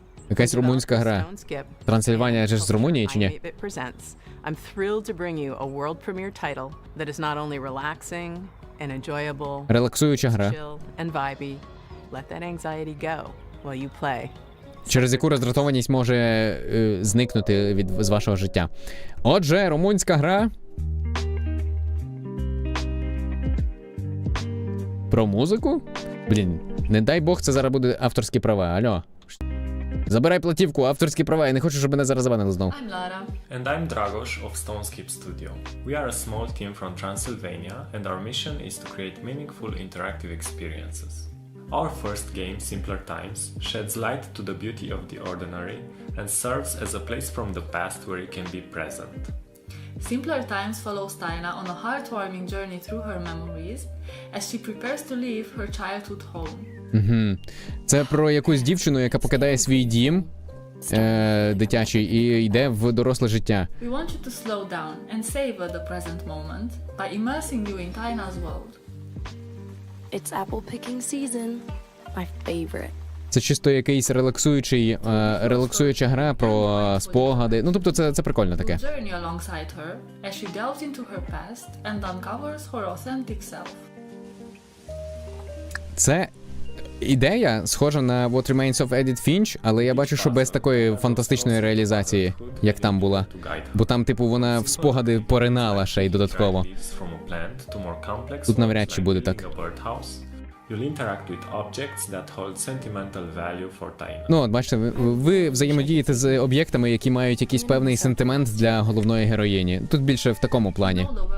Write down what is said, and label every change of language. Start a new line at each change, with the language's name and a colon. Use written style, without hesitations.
Ukrainian: Якась румунська гра. Трансильванія ж з Румунії чи ні?
English: I'm thrilled to bring you a world premiere title that is not only relaxing and enjoyable,
Ukrainian: релаксуюча гра,
English: chill and vibey. Let that anxiety go while you play.
Ukrainian: Через яку роздратованість може зникнути з вашого життя. Отже, румунська гра про музику? Блін, не дай Бог, це зараз буде авторські права. Алло. Забирай платівку, авторські права, я не хочу, щоб мене зараз забанили знову.
English: I'm Lara. And I'm Dragos of Stonescape Studio. We are a small team from Transylvania, and our mission is to create meaningful interactive experiences. Our first game, Simpler Times, sheds light to the beauty of the ordinary and serves as a place from the past where you can be present. Simpler Times follows Tyna on a heartwarming journey through her memories as she prepares to leave her childhood home.
Ukrainian: Це про якусь дівчину, яка покидає свій дім дитячий і йде в доросле життя.
English: We want you to slow down and savor the present moment by immersing you in Tyna's world. It's apple picking season. My favorite.
Ukrainian: Це чисто якийсь релаксуюча гра про спогади. Ну, тобто це прикольно таке.
English: Journey alongside her as she delves into her past and uncovers her authentic self.
Ukrainian: Це ідея схожа на What Remains of Edith Finch, але я бачу, що без такої фантастичної реалізації, як там була. Бо там, типу, вона в спогади поринала ще й додатково. Тут навряд чи буде так.
English: You'll interact with objects that hold sentimental value for Taina.
Ukrainian: Ну, от, бачите, ви взаємодієте з об'єктами, які мають якийсь певний сентимент для головної героїні. Тут більше в такому плані.